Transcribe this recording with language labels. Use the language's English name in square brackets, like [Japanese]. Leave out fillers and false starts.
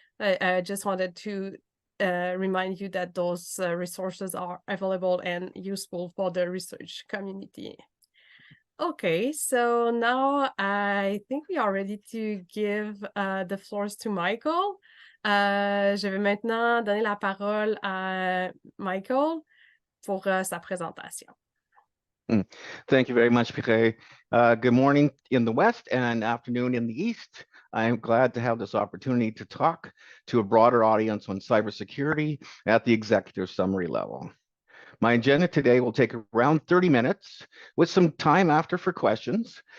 [English] I just wanted to remind you that those resources are available and useful for the research community. Okay, so now I think we are ready to give the floors to Michael. [French] Je vais maintenant donner la parole à Michael pour sa présentation. [English] Thank you very much, Pierre. Good morning in the West and afternoon in the East. I am glad to have this opportunity to talk to a broader audience on cybersecurity at the executive summary level. My agenda today will take around 30 minutes with some time after for questions.